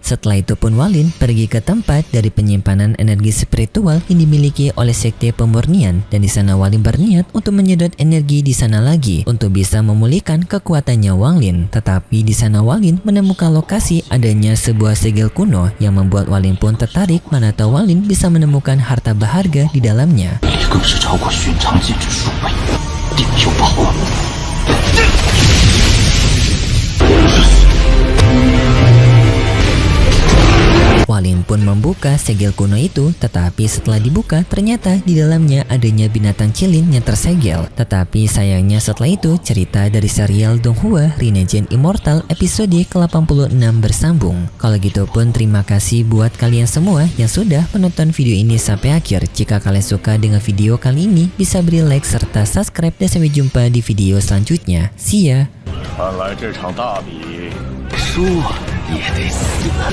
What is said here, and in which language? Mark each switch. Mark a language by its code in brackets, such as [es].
[id] Setelah itu pun Walin pergi ke tempat dari penyimpanan energi spiritual yang dimiliki oleh sekte pemurnian, dan di sana Walin berniat untuk menyedot energi di sana lagi untuk bisa memulihkan kekuatannya Walin. Tetapi di sana Walin menemukan lokasi adanya sebuah segel kuno yang membuat Walin pun tertarik, mana tahu Walin bisa menemukan harta berharga di dalamnya. [zh] 你更是超过寻常禁止数倍，定有宝物。 [id] Walin pun membuka segel kuno itu, tetapi setelah dibuka ternyata di dalamnya adanya binatang cilin yang tersegel. Tetapi sayangnya setelah itu cerita dari serial Donghua Renegein Immortal episode ke-86 bersambung. Kalau gitu pun terima kasih buat kalian semua yang sudah menonton video ini sampai akhir. Jika kalian suka dengan video kali ini, bisa beri like serta subscribe, dan sampai jumpa di video selanjutnya. [en] See ya! [zh] 看来这场大比输也得死。